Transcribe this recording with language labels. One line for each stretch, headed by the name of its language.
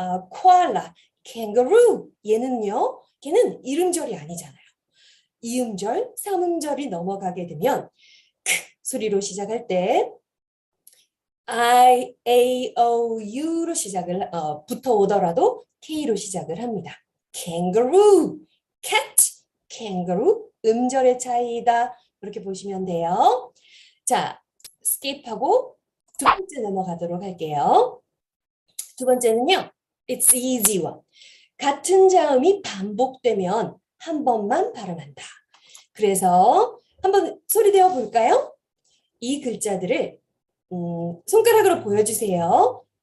Korean: 코알라, kangaroo 얘는요? 걔는 이름절이 아니잖아요. 이음절, 삼음절이 넘어가게 되면 소리로 시작할 때 I, A, O, U로 시작을 붙어 오더라도 K로 시작을 합니다. kangaroo, cat, kangaroo 음절의 차이다. 이렇게 보시면 돼요. 자, 스킵하고 두 번째 넘어가도록 할게요. 두 번째는요.
English: It's easy one.
Korean: 같은 자음이 반복되면 한 번만 발음한다. 그래서 한번 소리 내어 볼까요? 이 글자들을 손가락으로 보여주세요.